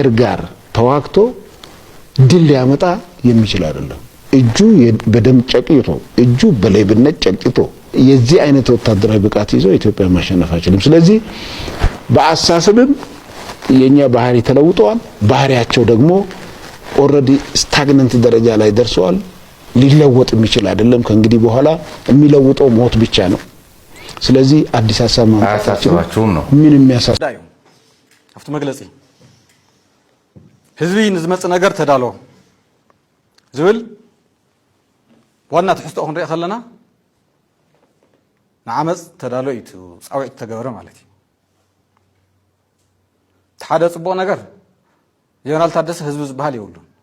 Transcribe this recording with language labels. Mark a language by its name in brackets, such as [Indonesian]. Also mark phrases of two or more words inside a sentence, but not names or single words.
[Amharic] ጋር ተዋግቶ ድል ሊያመጣ የሚችል አይደለም። እጁ በደም ጨቅይቶ እጁ በሌብነት ጨቅይቶ የዚህ አይነት ወታደራዊ ብቃት ይዞ ኢትዮጵያ ማሸነፍ አይችልም። ስለዚህ በአሳሰብም የኛ ባህሪ ተለውጧል። ባህሪያቸው ደግሞ [English] already stagnant [Amharic] ደረጃ ላይ ደርሰዋል። ሊለወጥ የሚችል አይደለም። ከእንግዲህ በኋላ የሚለውጠው ሞት ብቻ ነው። ስለዚህ አዲስ ሀሳብ ማምጣታቸው ነው ምን የሚያሳስዳዩ [Tigrinya] አፍቱ መግለጺ ህዝቢ ንዝመጽ ነገር ተዳሎ ዝብል ዋና ትሕዝቶ ክንሪኢ ከለና ንዓመፅ ተዳሎ እዩ ፃውዒት ተገበረ ማለት እዩ። ሓደ ጽቡቕ ነገር ጀነራል ታደሰ ህዝቢ ዝበሃል የብሉን